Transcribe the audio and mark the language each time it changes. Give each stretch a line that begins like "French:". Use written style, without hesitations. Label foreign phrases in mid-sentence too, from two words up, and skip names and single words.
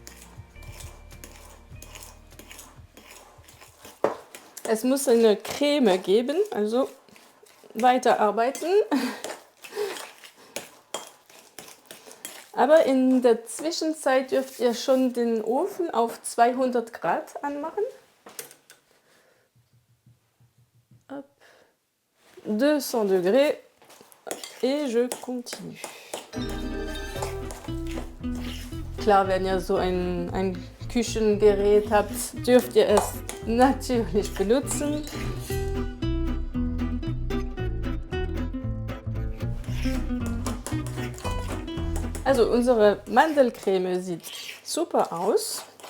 German: Es muss eine Creme geben, also weiterarbeiten. Aber in der Zwischenzeit dürft ihr schon den Ofen auf 200 Grad anmachen.
French: Hop. 200 degrés et je continue.
German: Klar, wenn ihr so ein Küchengerät habt, dürft ihr es natürlich benutzen. Also unsere Mandelcreme sieht super aus.